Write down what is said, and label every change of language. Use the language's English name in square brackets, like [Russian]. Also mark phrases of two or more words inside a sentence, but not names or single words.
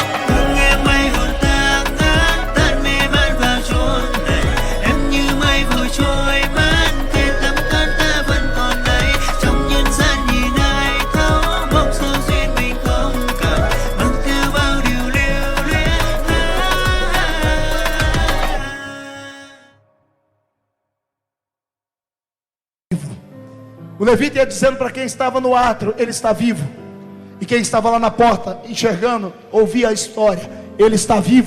[Vietnamese] Hương nghe mây hồn ta ngát, tan mê man vào chốn này. Em như mây vội trôi mất, tên tấm thân ta vẫn còn đây. Trong nhân gian nhìn ai thấu, mong sao duyên mình không cạn, mang theo bao điều lưu luyến. [Portuguese] O levita ia dizendo para quem estava no átrio: ele está vivo. E quem estava lá na porta, enxergando, ouvia a história: ele está vivo.